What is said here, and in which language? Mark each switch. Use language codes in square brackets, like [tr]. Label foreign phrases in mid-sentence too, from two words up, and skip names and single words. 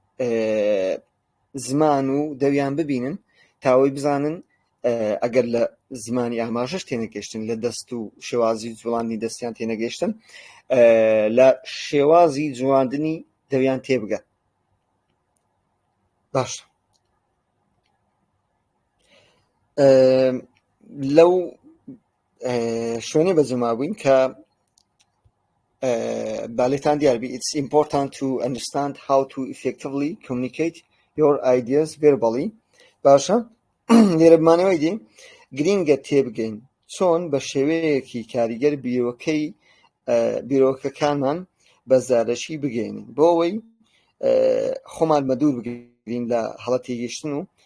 [ckb] زمان و دەویان ببینن تاوەی بزانن ئەگەر لە زمانی ئاماژەش تێنەگەشتن لە دەست و شێوازی جوڵاندنی دەستیان تێنەگەشتن لە شێوازی جوڵاندنی دەویان تێبگە باش لەو شوێنێ بەجەما بووین کە بالێتان دیاربی [en] it's important to understand how to effectively communicate your ideas verbally [ckb] باشە لێرە بمانەوەی دی گرینگە تێبگەین چۆن بە شێوەیەکی کاریگەر بیرۆکەکانمان بە زارەشی بگەینین بۆ ئەوەی خۆمان بەدوور بگرین لە هەڵە تێگەشتن و